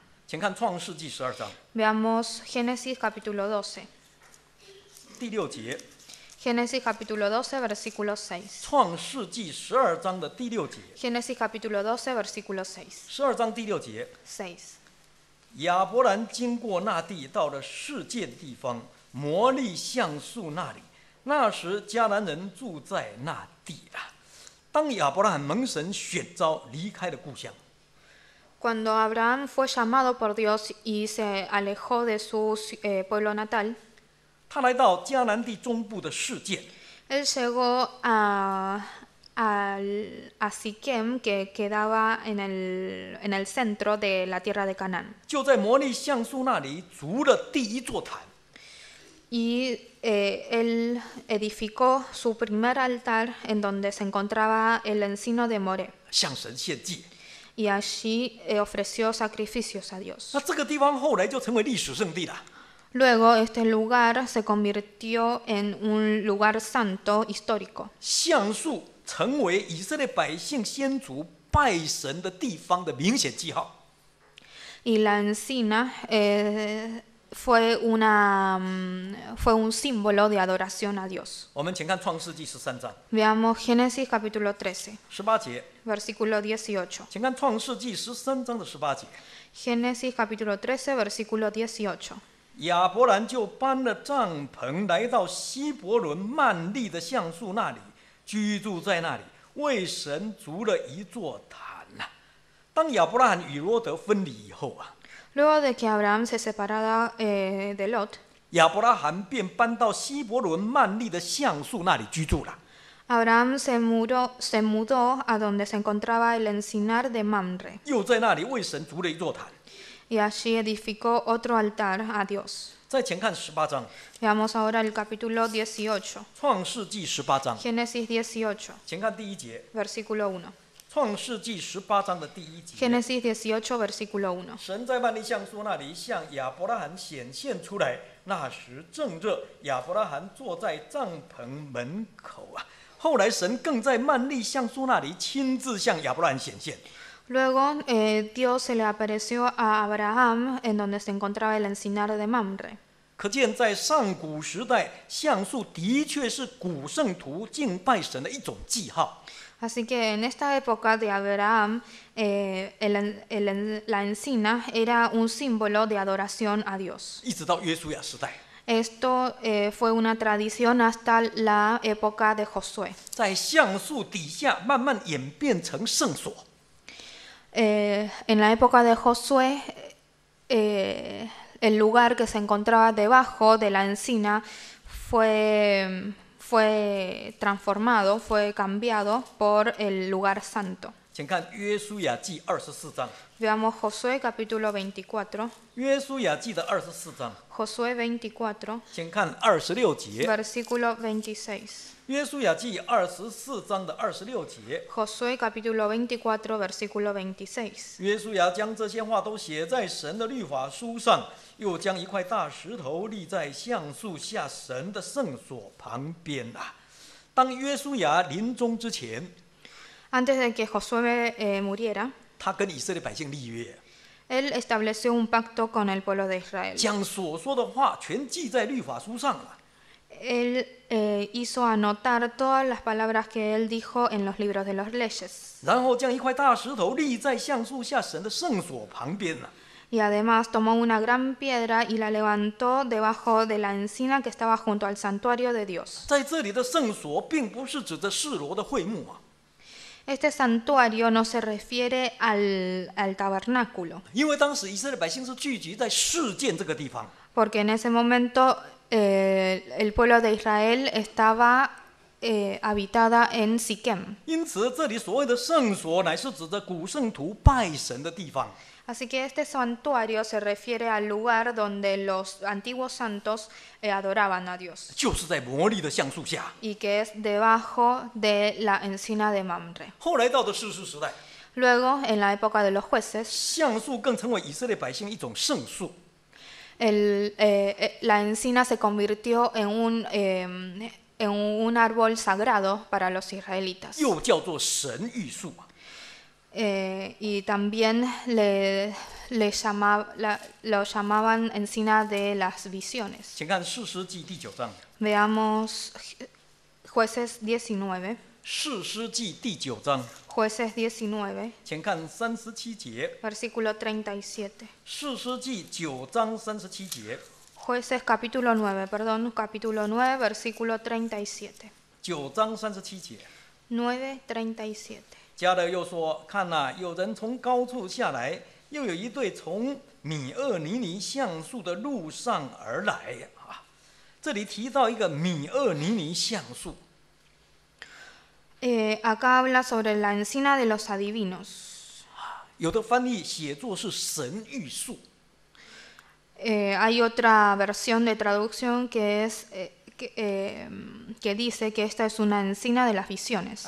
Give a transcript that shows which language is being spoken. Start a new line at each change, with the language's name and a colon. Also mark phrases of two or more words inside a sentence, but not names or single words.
Chinese: 请看创世纪12章
Spanish: Veamos Génesis capítulo 12.
Chinese: 第6节，
Spanish: Génesis capítulo 12, versículo 6.
Chinese: 创世纪12章的第6节。
Spanish: Génesis capítulo 12, versículo 6.
Chinese: 12 章第6节，
Spanish: 6.
Chinese: 亚伯兰经过那地，到了世界的地方，摩利橡树那里。那时迦南人住在那地了。当亚伯拉罕蒙神选召，离开了故乡，
Spanish: Cuando Abraham fue llamado por Dios y se alejó de su pueblo natal,
Chinese: 他来到迦南地中部的世界，
Spanish: él llegó a Siquem, que quedaba en el centro de la tierra de Canaán.
Chinese: 就在摩利橡树那里筑了第一座坛。
Spanish: Y él edificó su primer altar en donde se encontraba el encino de Moré.
Chinese: 向神献祭。
Spanish: Y allí ofreció sacrificios a Dios.
Chinese: 那这个地方后来就成为历史圣地了。
Spanish: Luego este lugar se convirtió en un lugar santo histórico.
Chinese: 橡树成为以色列百姓先祖拜神的地方的明显记号。
Spanish: Y la encina fue un símbolo de adoración a Dios.
Chinese: 我们请看创世纪13章
Spanish: Veamos Génesis capítulo 13,
Chinese: 18 节，
Spanish: versículo 18.
Chinese: 请看创世纪13章的18节。
Spanish: Génesis capítulo 13, versículo 18.
Chinese: 亚伯兰就搬了帐篷，来到希伯伦曼利的橡树那里，居住在那里，为神筑了一座坛呐。当亚伯拉罕与罗德分离以后啊，
Spanish: Luego de que Abraham se separara de Lot,
Chinese: 亚伯拉罕便搬到希伯伦曼利的橡树那里居住了。
Spanish: Abraham se mudó a donde se encontraba el encinar de Mamre,
Chinese: 又在那里为神筑了一座坛。
Spanish: y allí edificó otro altar a Dios.
Chinese: 再前看18章，
Spanish: Veamos ahora el capítulo 18,
Chinese: 创世纪18章，
Spanish: Génesis 18,
Chinese: 前看第1节，
Spanish: versículo 1.
Chinese: 创世纪18章的第1节。
Spanish: Génesis 18, versículo 1.
Chinese: 神在曼利橡树那里向亚伯拉罕显现出来，那时正热，亚伯拉罕坐在帐篷门口啊。后来神更在曼利橡树那里亲自向亚伯拉罕显现。
Spanish: Luego Dios se le apareció a Abraham en donde se encontraba el encinar de Mamre.
Chinese: 可见在上古时代，橡树的确是古圣徒敬拜神的一种记号。
Spanish: Así que en esta época de Abraham, la encina era un símbolo de adoración a Dios.
Chinese: 一直到约书亚时代，
Spanish: Esto fue una tradición hasta la época de Josué.
Chinese: 在橡树底下慢慢演变成圣所。
Spanish: En la época de Josué, el lugar que se encontraba debajo de la encina fue transformado, fue cambiado por el lugar santo.
Chinese: 请看约书亚记24章，
Spanish: Veamos Josué capítulo 24.
Chinese: 约书亚记的24章，
Spanish: Josué 24,
Chinese: 请看26节。
Spanish: versículo 26.
Chinese: 约书亚记24章的26节，
Spanish: Josué capítulo 24, versículo 26.
Chinese: 约书亚将这些话都写在神的律法书上，又将一块大石头立在橡树下神的圣所旁边啊。当约书亚临终之前，
Spanish: Antes de que Josué muriera,
Chinese: 他跟以色列百姓立约，
Spanish: él estableció un pacto con el pueblo de Israel.
Chinese: 将所说的话全记在律法书上了。
Spanish: Él hizo anotar todas las palabras que él dijo en los libros de las leyes.
Chinese: 然后将一块大石头立在橡树下神的圣所旁边了。
Spanish: Y además tomó una gran piedra y la levantó debajo de la encina que estaba junto al santuario de Dios.
Chinese: 在这里的圣所，并不是指着示罗的会幕啊，
Spanish: Este santuario no se refiere al tabernáculo,
Chinese: 因为当时以色列百姓是聚集在示剑这个地方。
Spanish: porque en ese momento el pueblo de Israel estaba habitada en Siquem.
Chinese: 因此，这里所谓的圣所，乃是指着古圣徒拜神的地方。
Spanish: Así que este santuario se refiere al lugar donde los antiguos santos adoraban a Dios,
Chinese: 就是在摩利的橡树下。
Spanish: y que es debajo de la encina de Mamre.
Chinese: 后来到的士师时代，
Spanish: Luego, en la época de los jueces,
Chinese: 橡树更成为以色列百姓一种圣树。
Spanish: la encina se convirtió en un árbol sagrado para los israelitas.
Chinese: 又叫做神谕树啊。
Spanish: Y también lo llamaban encina de las visiones.
Chinese: 请看士师记第9章，
Spanish: Veamos Jueces 19.
Chinese: 士师记第9章，
Spanish: Jueces 19,
Chinese: 请看37节。
Spanish: versículo 37.
Chinese: 士师记9章37节，
Spanish: Jueces capítulo 9, perdón, capítulo 9, versículo 37.
Chinese: 9 章37节。
Spanish: 9:37.
Chinese: 加勒又说：“看哪，有人从高处下来，又有一队从米厄尼尼橡树的路上而来啊。” 这里提到一个米厄尼尼橡树，
Spanish: Acá habla sobre la encina de los adivinos.
Chinese: 有的翻译写作是神谕树。
Spanish: Hay otra versión de traducción que es que dice que esta es una encina de las visiones.